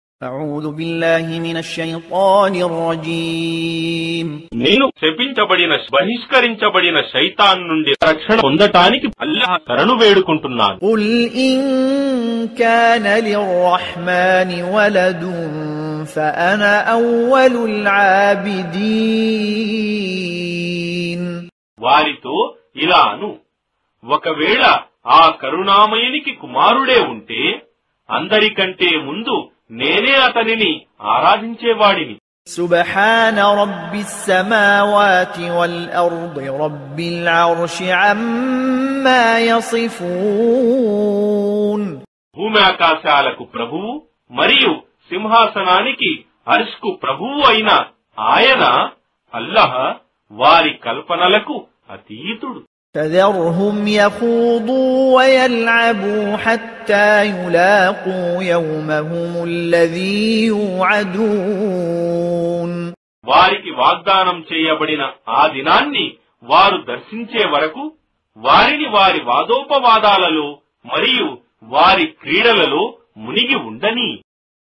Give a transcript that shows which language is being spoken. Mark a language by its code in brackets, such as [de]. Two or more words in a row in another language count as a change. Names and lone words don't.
[ar] أعوذ بالله من الشيطان الرجيم [te] నేను శపించబడిన బహిష్కరించబడిన శైతాన్ నుండి రక్షణ పొందటానికి అల్లాహ్ శరణు వేడుకుంటున్నాను. [ar] قل إن كان للرحمن ولد فأنا أول العابدين [te] వారితో ఇలా అను, ఒకవేళ ఆ కరుణామయునికి కుమారుడే ఉంటే అందరికంటే ముందు నేనే అతనిని ఆరాధించేవాడిని. [ar] سبحان رب السماوات والأرض رب العرش عما يصفون [te] భూమ్యాకాశాలకు ప్రభువు మరియు సింహాసనానికి అర్ష్కు ప్రభువు అయిన ఆయన అల్లాహ్ వారి కల్పనలకు అతీతుడు. [ar] فذرهم يخوضوا ويلعبوا حتى يلاقوا يومهم الذي يوعدون [te] వారికి వాగ్దానం చేయబడిన ఆ దినాన్ని వారు దర్శించే వరకు వారిని వారి వాదోపవాదాలలో మరియు వారి క్రీడలలో మునిగి ఉండని.